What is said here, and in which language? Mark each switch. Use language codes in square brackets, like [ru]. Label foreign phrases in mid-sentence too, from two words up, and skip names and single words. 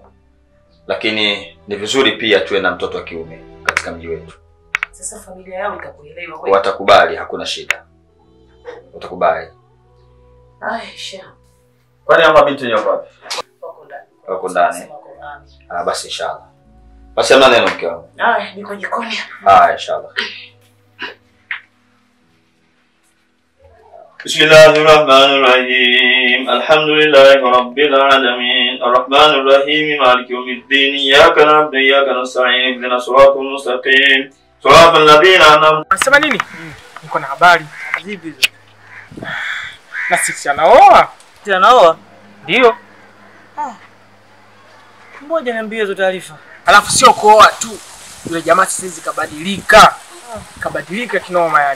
[sw] Lakini ni vizuri pia tuwe na mtoto wa kiume katika mji wetu. Sasa familia yao itakuelewa kweli? Watakubali, hakuna shida. Watakubali. Aisha. Kwani ama binti wenyewe wapi? Wako ndani. Basi inshallah. Basi amna neno mke wangu. Niko jikoni. Inshallah. [ar] بسم الله الرحمن الرحيم. الحمد لله رب العالمين. الرحمن الرحيم. مالك يوم الدين. إياك نعبد وإياك نستعين. اهدنا الصراط المستقيم. صراط الذين أنعمت. [sw] Unasema nini? Niko na habari. Vipi? Na sisi anaoa? Anaoa? Ndio. Ngoja niambie hizo taarifa. Alafu sio kuoa tu. Yule jamaa sasa kabadilika. Kabadilika kinoma yani.